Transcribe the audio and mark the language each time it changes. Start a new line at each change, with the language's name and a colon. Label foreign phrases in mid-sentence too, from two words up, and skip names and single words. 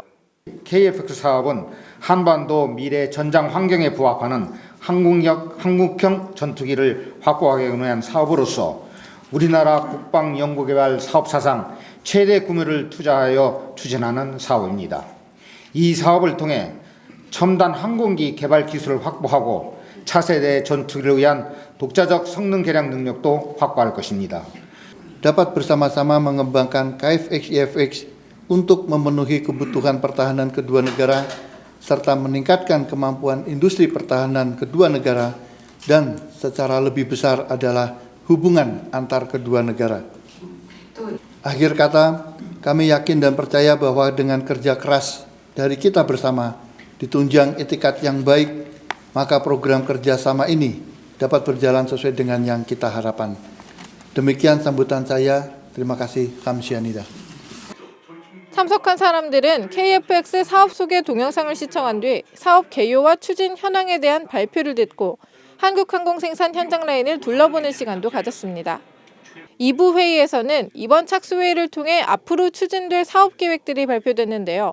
Korean: KF-X 사업은 한반도 미래 전장 환경에 부합하는 한국형 전투기를 확보하기 위한 사업으로서 우리나라 국방연구개발 사업 사상 최대 규모를 투자하여 추진하는 사업입니다. 이 사업을 통해 첨단 항공기 개발 기술을 확보하고 차세대 전투기를 위한 독자적 성능 개량 능력도 확보할 것입니다.
Indonesian: Dapat bersama-sama mengembangkan KF-X, EF-X untuk memenuhi kebutuhan pertahanan kedua negara serta meningkatkan kemampuan industri pertahanan kedua negara dan secara lebih besar adalah hubungan antar kedua negara. Akhir kata, kami yakin dan percaya bahwa dengan kerja keras dari kita bersama, ditunjang etikat yang baik, maka program kerjasama ini dapat berjalan sesuai dengan yang kita harapkan. Demikian sambutan saya. Terima kasih.
Korean: 감사합니다. 참석한 사람들은 KF-X 사업 소개 동영상을 시청한 뒤 사업 개요와 추진 현황에 대한 발표를 듣고 한국항공 생산 현장 라인을 둘러보는 시간도 가졌습니다. 2부 회의에서는 이번 착수회의를 통해 앞으로 추진될 사업 계획들이 발표됐는데요.